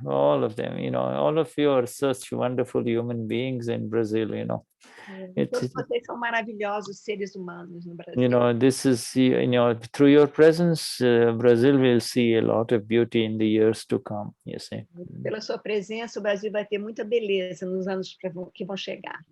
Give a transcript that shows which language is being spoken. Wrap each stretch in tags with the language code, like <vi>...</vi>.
<en>All of them, all of you are such wonderful human beings in Brazil,</en> <pt>Todos vocês são maravilhosos seres humanos no Brasil.</pt> <en>This is, through your presence, Brazil will see a lot of beauty in the years to come, you see.</en> <pt>Pela sua presença, o Brasil vai ter muita beleza nos anos que vão chegar.</pt>